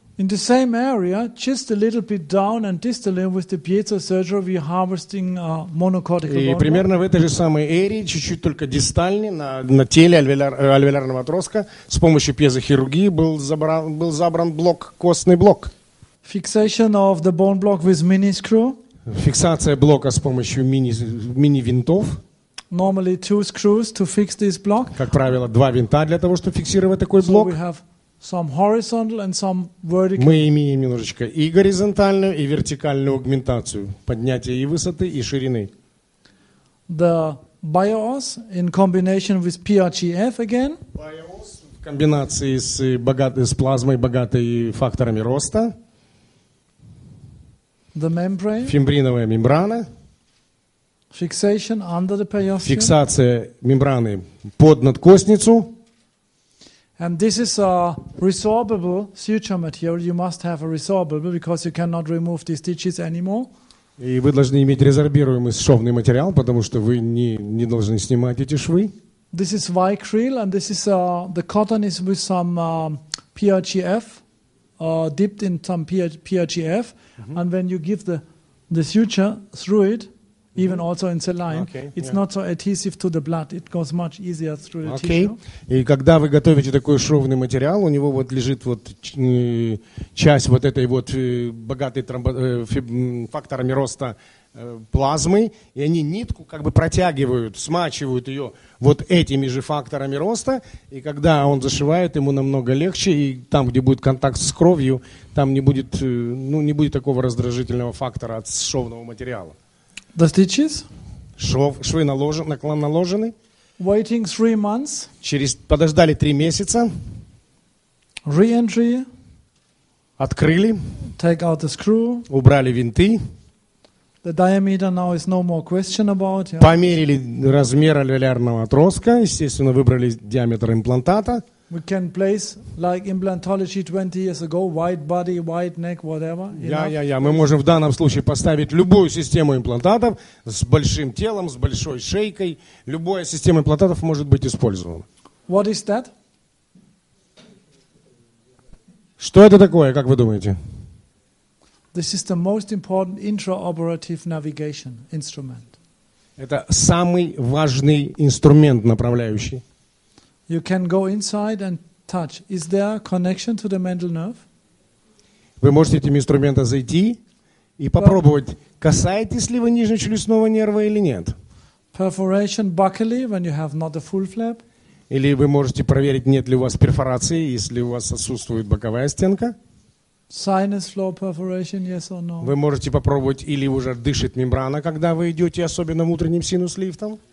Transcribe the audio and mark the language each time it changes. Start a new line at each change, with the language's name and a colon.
English: In the same area, just a little bit down and distally with the piezo surgery, we are harvesting monocortical
Russian: И
English: bone.
Russian: примерно в этой же самой эрии, чуть-чуть только дистальнее, на теле альвеолярного отростка, с помощью пьезохирургии был забран блок, костный блок.
English: Fixation of the bone block with mini screw.
Russian: Фиксация блока с помощью мини-винтов.
English: Normally 2 screws to fix this block.
Russian: Как правило, 2 винта для того, чтобы фиксировать такой
English: So
Russian: блок.
English: we have some horizontal and some vertical.
Russian: Мы имеем немножечко и горизонтальную, и вертикальную аугментацию. Поднятие и высоты, и ширины.
English: The bios in combination with PRGF again.
Russian: Bios в комбинации с плазмой, богатой факторами роста.
English: The membrane.
Russian: Фимбриновая мембрана.
English: Fixation under the periosteum.
Russian: Фиксация мембраны под надкостницу.
English: And this is a resorbable suture material. You must have a resorbable because you cannot remove these stitches anymore.
Russian: И вы должны иметь резорбируемый шовный материал, потому что вы не должны снимать эти швы.
English: This is Vicryl, and this is the cotton is with some PRGF, dipped in some PRGF, and when you give the suture through it, even also in saline, it's not so adhesive to the blood. It goes much easier through the tissue.
Russian: И когда вы готовите такой шовный материал, у него вот лежит вот часть вот этой вот богатой факторами роста плазмы, и они нитку как бы протягивают, смачивают ее вот этими же факторами роста, и когда он зашивает, ему намного легче, и там, где будет контакт с кровью, там не будет такого раздражительного фактора от шовного материала.
English: The stitches?
Russian: Швы наложены.
English: Waiting 3 months.
Russian: Подождали 3 месяца.
English: Re-entry.
Russian: Открыли.
English: Take out the screw.
Russian: убрали винты,
English: The diameter now is no more question about. Yeah.
Russian: померили размер алвеолярного отростка, естественно, выбрали диаметр имплантата.
English: We can place, like implantology 20 years ago, white body, white neck, whatever.
Russian: Мы можем в данном случае поставить любую систему имплантатов с большим телом, с большой шейкой. Любая система имплантатов может быть использована.
English: What is that?
Russian: Что это такое, как вы думаете?
English: This is the most important intraoperative navigation instrument.
Russian: Это самый важный инструмент направляющий.
English: You can go inside and touch. Is there a connection to the mental nerve?
Russian: Вы можете этим инструментом зайти и попробовать, касаетесь ли вы нижнечелюстного нерва или нет.
English: Perforation buccally when you have not a full flap.
Russian: Или вы можете проверить, нет ли у вас перфорации, если у вас отсутствует боковая стенка.
English: Sinus floor perforation, yes or no?
Russian: Вы можете попробовать, или уже дышит мембрана, когда вы идете, особенно внутренним синус-лифтом.